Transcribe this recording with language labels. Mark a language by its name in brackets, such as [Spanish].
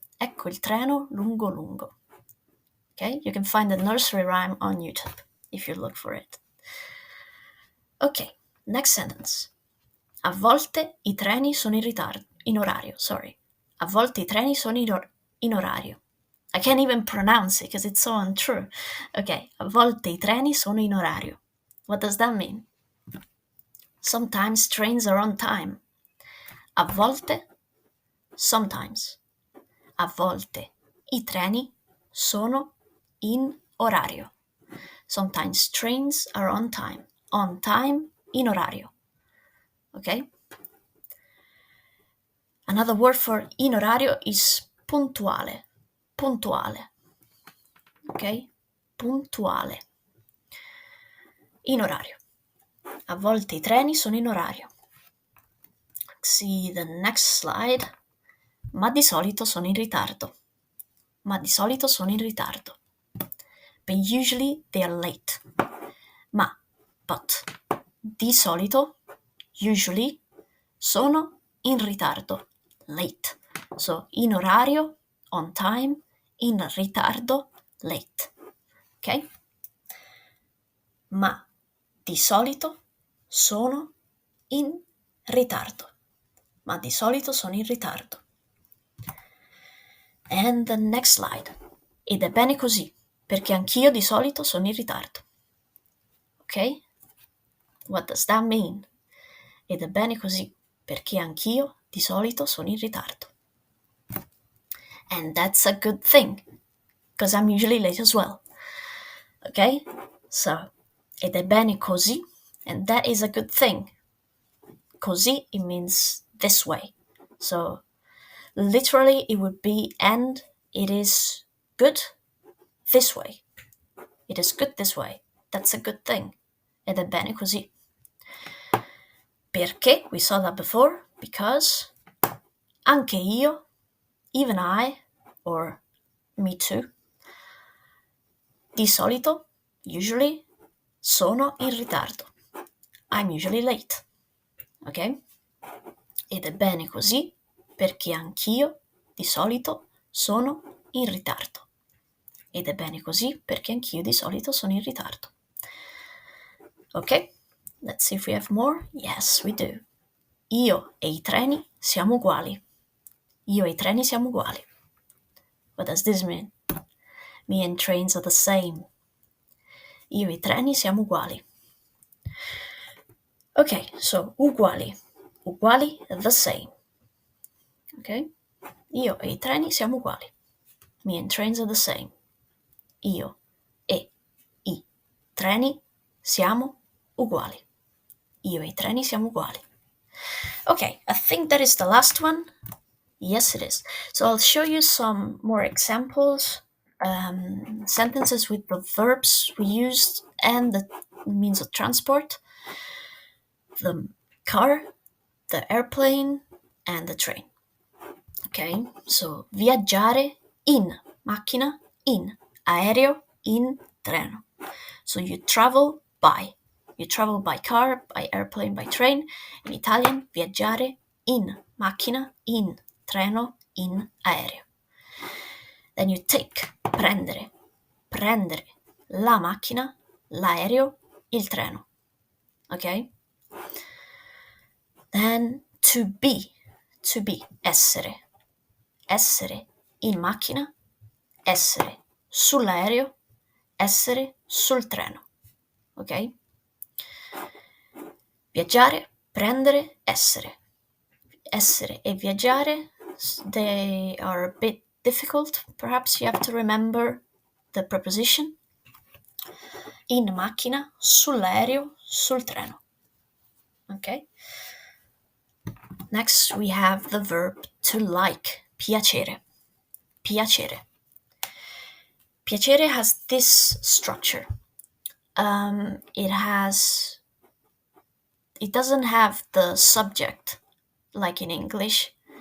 [Italian] Ecco il treno lungo lungo. [English] Okay? You can find the nursery rhyme on YouTube if you look for it. Okay, next sentence. [Italian] A volte I treni sono in orario, [English] sorry. [Italian] A volte I treni sono in orario. [English] I can't even pronounce it because it's so untrue. [Italian] Okay, a volte I treni sono in orario. [English] What does that mean? Sometimes trains are on time. [Italian] A volte, [English] sometimes. [Italian] A volte I treni sono in orario. [English] Sometimes trains are on time. On time, [Italian] in orario. [English] Okay? Another word for [Italian] in orario is puntuale. Puntuale. Ok? Puntuale. In orario. A volte I treni sono in orario. [English] See the next slide. [Italian] Ma di solito sono in ritardo. Ma di solito sono in ritardo. [English] But usually they are late. But. [Italian] Di solito, usually, sono in ritardo. [English] Late. So, in orario, on time, in ritardo, late. Ok? [Italian] Ma di solito sono in ritardo. Ma di solito sono in ritardo. [English] And the next slide. [Italian] Ed è bene così, perché anch'io di solito sono in ritardo. [English] Ok? What does that mean? [Italian] Ed è bene così, perché anch'io di solito sono in ritardo. [English] And that's a good thing, because I'm usually late as well. Okay? So, [Italian] ed è bene così, [English] and that is a good thing. Così, it means this way. So, literally, it would be, and it is good this way. It is good this way. That's a good thing. [Italian] Ed è bene così. Perché? [English] We saw that before. Because anche io, even I, or me too, di solito, usually, [Italian] sono in ritardo. [English] I'm usually late. Ok? [Italian] Ed è bene così perché anch'io di solito sono in ritardo. Ed è bene così perché anch'io di solito sono in ritardo. Ok? [English] Let's see if we have more. Yes, we do. [Italian] Io e i treni siamo uguali. Io e i treni siamo uguali. [English] What does this mean? Me and trains are the same. [Italian] Io e i treni siamo uguali. [English] Ok, so uguali. Uguali, the same. Ok? [Italian] Io e i treni siamo uguali. [English] Me and trains are the same. [Italian] Io e i treni siamo uguali. Io e i treni siamo uguali. [English] Okay, I think that is the last one. Yes, it is. So I'll show you some more examples, sentences with the verbs we used and the means of transport, the car, the airplane, and the train. [Italian] Ok, so viaggiare in macchina, in aereo, in treno. [English] So you travel by. You travel by car, by airplane, by train. In Italian, [Italian] viaggiare in macchina, in treno, in aereo. [English] Then you take, prendere. [Italian] Prendere la macchina, l'aereo, il treno. Ok? [English] Then to be, essere. [Italian] Essere in macchina, essere sull'aereo, essere sul treno. Ok? Viaggiare, prendere, essere. [English] Essere e viaggiare, they are a bit difficult. Perhaps you have to remember the preposition. [Italian] In macchina, sull'aereo, sul treno. [English] Ok? Next we have the verb to like, piacere. Piacere. Piacere has this structure. It doesn't have the subject like in English.